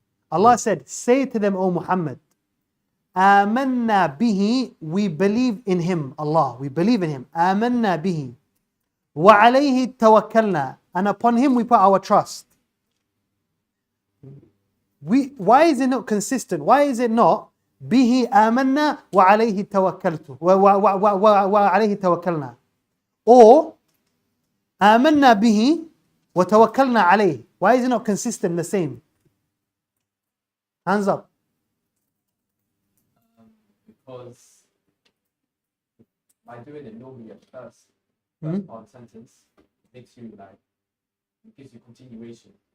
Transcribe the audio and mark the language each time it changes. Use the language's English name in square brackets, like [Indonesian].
[English] Allah said, say to them, O Muhammad, [Arabic] آمنا bihi, [English] we believe in him, Allah, we believe in him. [Arabic] آمنا bihi, وعليه توكلنا, [English] and upon him we put our trust. Why is it not consistent? Why is it not [Arabic] bihi آمنا وعليه توكلت وعليه توكلنا, or آمنا bihi وتوكلنا عليه? [English] Why is it not consistent, the same? Hands up. Because by doing it normally at first part of the sentence, it makes you like, it gives you continuation.